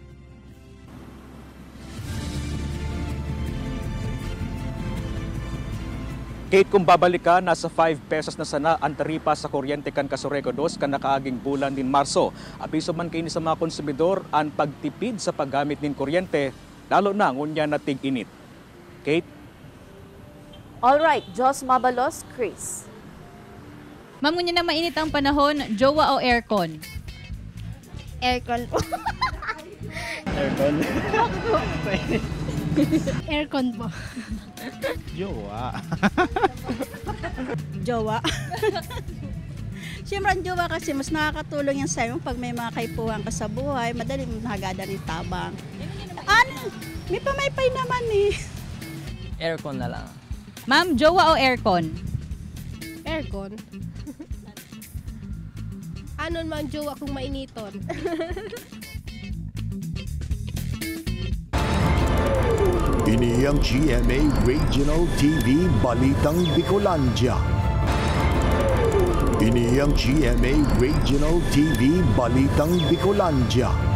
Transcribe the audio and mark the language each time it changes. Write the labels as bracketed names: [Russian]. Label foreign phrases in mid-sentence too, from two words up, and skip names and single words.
[Bikol] Kate, kung babalik ka, nasa 5 pesos na sana ang taripa sa kuryente kan Casureco 2 kan nakaaging bulan din Marso. Apiso man kayo sa mga konsumidor ang pagtipid sa paggamit nin kuryente, lalo na ngunya na tig-init. Kate? Alright, Jos Mabalos, Chris. Ma'am, ngunya na mainit ang panahon, jowa o aircon? Aircon po. Aircon? Aircon po. Jowa. Jowa. [Filipino] Siyempre ang jowa kasi mas nakakatulong yan sa'yo pag may mga kaipuhan ka sa buhay, madali mo nagada ng tabang. May pamaypay naman eh. Aircon na lang. [Bikol] Ma'am, jowa o aircon? Aircon. Ano man jowa kung mainiton? Ini ang GMA Regional TV Balitang Bicolandia. Ini ang GMA Regional TV Balitang Bicolandia.